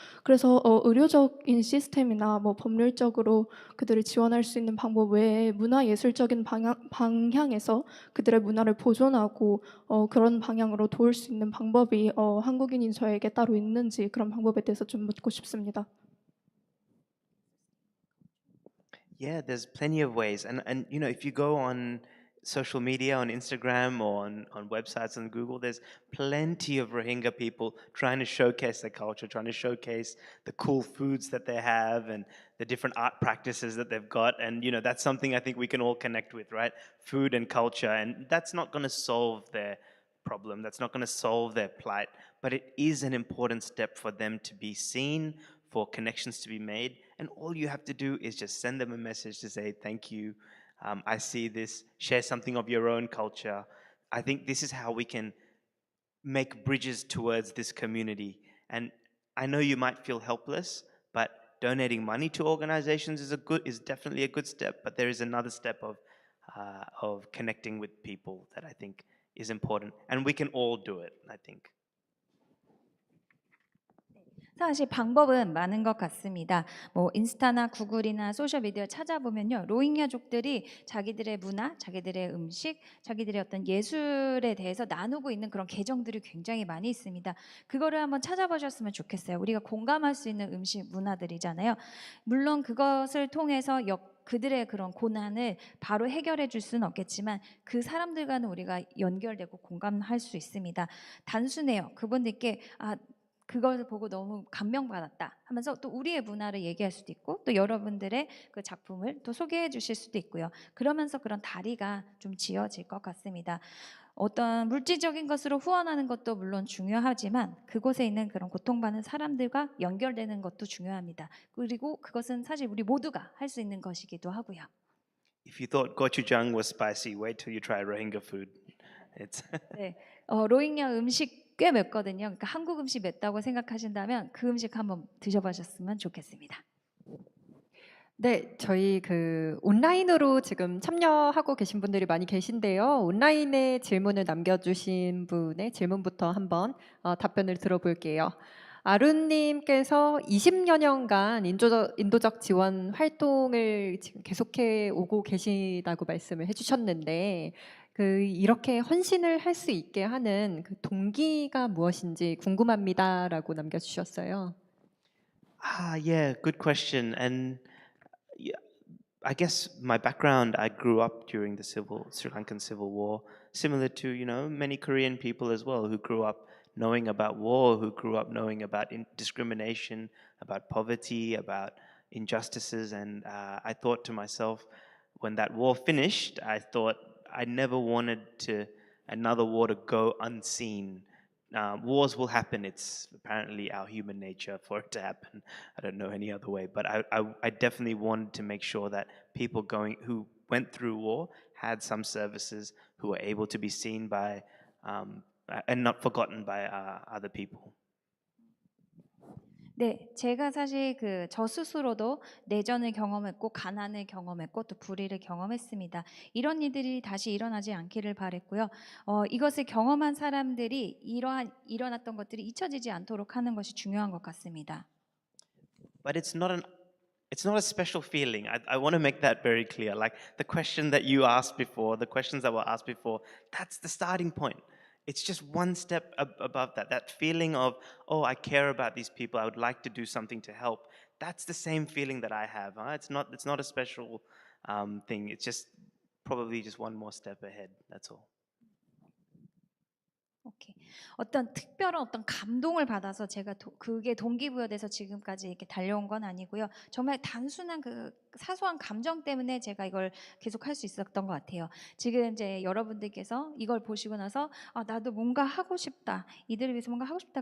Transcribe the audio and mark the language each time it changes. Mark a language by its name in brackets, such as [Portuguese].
[Korean] 그래서 의료적인 시스템이나 뭐 법률적으로 그들을 지원할 수 있는 방법 외에 문화예술적인 방향에서 그들의 문화를 보존하고 그런 방향으로 도울 수 있는 방법이 한국인인 저에게 따로 있는지 그런 방법에 대해서 좀 묻고 싶습니다. [English] Yeah, there's plenty of ways. And you know, if you go on social media, on Instagram or on websites on Google, there's plenty of Rohingya people trying to showcase their culture, trying to showcase the cool foods that they have and the different art practices that they've got. And you know, that's something I think we can all connect with, right? Food and culture. And that's not going to solve their problem. That's not going to solve their plight, but it is an important step for them to be seen, for connections to be made. And all you have to do is just send them a message to say, thank you. I see this. Share something of your own culture. I think this is how we can make bridges towards this community. And I know you might feel helpless, but donating money to organizations is definitely a good step. But there is another step of connecting with people that I think is important, and we can all do it, I think. [Korean] 사실 방법은 많은 것 같습니다. 뭐 인스타나 구글이나 소셜미디어 찾아보면요, 로힝야족들이 자기들의 문화, 자기들의 음식, 자기들의 어떤 예술에 대해서 나누고 있는 그런 계정들이 굉장히 많이 있습니다. 그거를 한번 찾아보셨으면 좋겠어요. 우리가 공감할 수 있는 음식 문화들이잖아요. 물론 그것을 통해서 그들의 그런 고난을 바로 해결해 줄 수는 없겠지만 그 사람들과는 우리가 연결되고 공감할 수 있습니다. 단순해요. 그분들께 그것을 보고 너무 감명받았다 하면서 또 우리의 문화를 얘기할 수도 있고 또 여러분들의 그 작품을 또 소개해 주실 수도 있고요. 그러면서 그런 다리가 좀 지어질 것 같습니다. 어떤 물질적인 것으로 후원하는 것도 물론 중요하지만 그곳에 있는 그런 고통받는 사람들과 연결되는 것도 중요합니다. 그리고 그것은 사실 우리 모두가 할 수 있는 것이기도 하고요. [English] If you thought gochujang was spicy, wait till you try Rohingya food. It's [Korean] 네, 로힝야 음식 꽤 맵거든요. 그러니까 한국 음식 맵다고 생각하신다면 그 음식 한번 드셔보셨으면 좋겠습니다. 네, 저희 그 온라인으로 지금 참여하고 계신 분들이 많이 계신데요. 온라인에 질문을 남겨주신 분의 질문부터 한번 답변을 들어볼게요. 아룬님께서 20여 년간 인도적 지원 활동을 지금 계속해 오고 계시다고 말씀을 해주셨는데, 이렇게 헌신을 할 수 있게 하는 그 동기가 무엇인지 궁금합니다라고 남겨주셨어요. [English] Yeah, good question. And yeah, I guess my background, I grew up during the Sri Lankan Civil War, similar to, you know, many Korean people as well who grew up knowing about war, who grew up knowing about discrimination, about poverty, about injustices. And I thought to myself, when that war finished, I thought I never wanted another war to go unseen. Wars will happen. It's apparently our human nature for it to happen. I don't know any other way, but I definitely wanted to make sure that people who went through war had some services, who were able to be seen by and not forgotten by other people. [Korean] 네, 제가 사실 저 스스로도 내전을 경험했고 가난을 경험했고 또 불의를 경험했습니다. 이런 일들이 다시 일어나지 않기를 바랬고요. 이것을 경험한 사람들이 일어났던 것들이 잊혀지지 않도록 하는 것이 중요한 것 같습니다. [English] But it's not a special feeling. I want to make that very clear. Like the question that you asked before, the questions that were asked before, that's the starting point. It's just one step above that. That feeling of, oh, I care about these people. I would like to do something to help. That's the same feeling that I have. It's not a special thing. It's just probably just one more step ahead. That's all. [Korean] 오케이. 어떤 특별한 어떤 감동을 받아서 제가 그게 동기부여돼서 지금까지 이렇게 달려온 건 아니고요. 정말 단순한 그 사소한 감정 때문에 제가 이걸 계속 할 수 있었던 것 같아요. 지금 이제 여러분들께서 이걸 보시고 나서 아, 나도 뭔가 하고 싶다. 이들을 위해서 뭔가 하고 싶다.